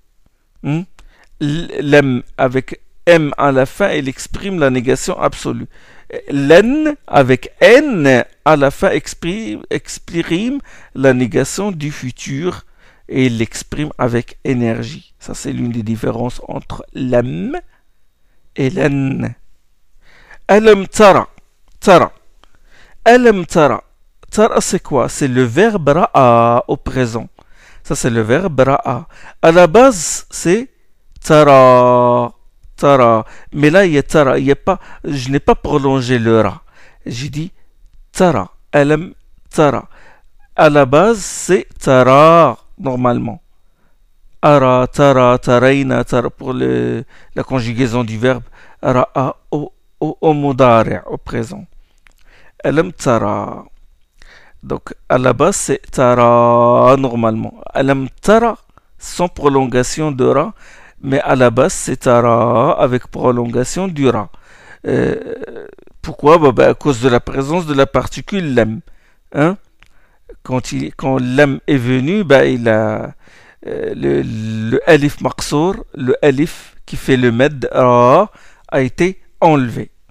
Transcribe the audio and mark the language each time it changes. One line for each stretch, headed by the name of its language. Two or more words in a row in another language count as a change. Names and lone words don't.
French: L'em avec M à la fin, il exprime la négation absolue. L'en avec N à la fin exprime la négation du futur et il l'exprime avec énergie. Ça, c'est l'une des différences entre l'em et l'en.
Arabic: ألم تر. تر. ألم تر.
French: Tara, c'est quoi? C'est le verbe ra'a au présent. Ça, c'est le verbe ra'a. À la base, c'est tara, tara. Mais là, il y a tara. Je n'ai pas prolongé le ra. J'ai dit tara,
Arabic: ألم تر.
French: À la base, c'est tara, normalement.
Arabic: أرى، ترى، ترين، ترى pour la conjugaison du verbe.
French: Ra'a au mudari', au présent.
Arabic: ألم تر.
French: Donc à la base c'est tara normalement.
Arabic: ألم تر
French: sans prolongation de ra, mais à la base c'est tara avec prolongation du ra. Pourquoi à cause de la présence de la particule lam. Hein? Quand lam est venu, il a le
Arabic: ألف مقصور,
French: le alif qui fait le med ra a été enlevé.